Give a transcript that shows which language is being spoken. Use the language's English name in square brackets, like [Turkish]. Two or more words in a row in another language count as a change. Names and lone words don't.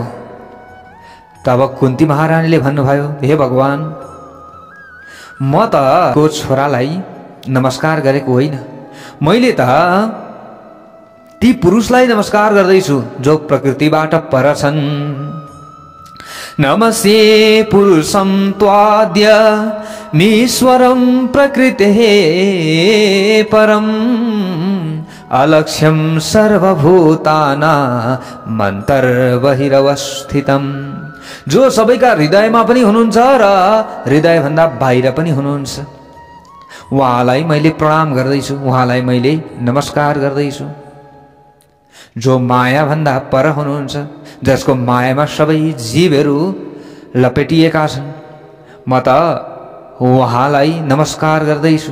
[Nepali] तब कुन्ती महारानीले भन्नुभयो, हे भगवान, म त को छोरालाई नमस्कार गरेको होइन, मैले त ती पुरुषलाई नमस्कार गर्दैछु जो प्रकृतिबाट पर छन्। [Sanskrit] नमस्ते पुरुषं त्वाद्य मीश्वरं प्रकृतेः परम् अलक्ष्यं सर्वभूतानां अन्तर्बहिरवस्थितम्। [Nepali] जो सबैका हृदयमा पनि हुनुहुन्छ र हृदयभन्दा बाहिर पनि हुनुहुन्छ, उहाँलाई मैले प्रणाम गर्दैछु, उहाँलाई मैले नमस्कार गर्दैछु। जो माया भन्दा पर हुनुहुन्छ, जसको मायामा सबै जीवहरू लपेटिएका छन्, म त उहाँलाई नमस्कार गर्दैछु।